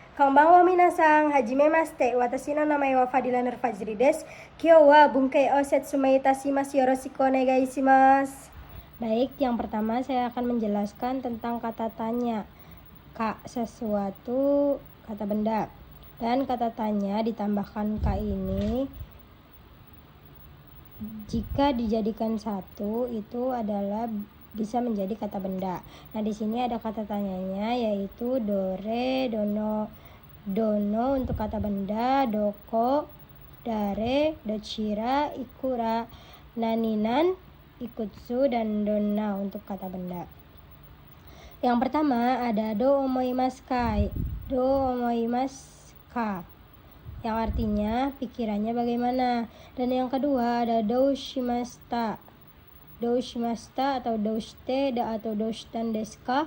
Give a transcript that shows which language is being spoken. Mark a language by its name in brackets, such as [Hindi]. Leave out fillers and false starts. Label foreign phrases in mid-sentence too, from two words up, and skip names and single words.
[Japanese] こんばんは皆さん、はじめまして、私の名前はFadila Nur Fajriです. 今日は文型を説明いたします。よろしくお願いします. [Indonesian] Baik, yang pertama saya akan menjelaskan tentang kata tanya. Ka, sesuatu, kata benda. Dan kata tanya ditambahkan ka ini jika dijadikan satu itu adalah bisa menjadi kata benda. Nah, di sini ada kata tanyanya yaitu [Japanese] どれ、どの. [Indonesian] Dono untuk kata benda, [Japanese] どこ、だれ、どちら、いくら、なになん、いくつ, [Indonesian] dan donna untuk kata benda. Yang pertama ada [Japanese] どう思いますか. どう思いますか, [Indonesian] yang artinya pikirannya bagaimana. Dan yang kedua ada doushimashita. Doushimashita atau doushite atau [Japanese] どうしたんですか.